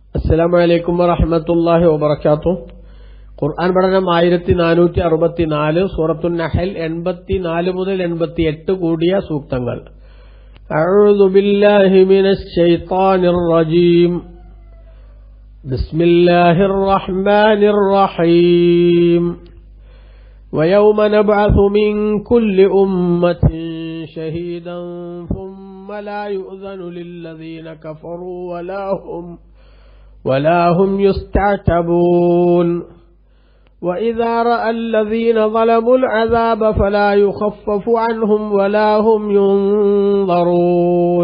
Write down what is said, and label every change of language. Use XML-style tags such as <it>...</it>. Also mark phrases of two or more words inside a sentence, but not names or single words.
<ar>السلام عليكم ورحمة الله وبركاته.</ar> <ml>ഖുർആൻ പഠനം 1464, സൂറത്തുൻ നഹൽ 84 മുതൽ 88 കൂടിയ സൂക്തങ്ങൾ.</ml> <ar>أعوذ بالله من الشيطان الرجيم. بسم الله الرحمن الرحيم. ويوم نبعث من كل أمة شهيدا ثم لا يؤذن للذين كفروا ولا هم يستعتبون. وإذا رأى الذين ظلموا العذاب فلا يخفف عنهم ولا هم ينظرون.</ar>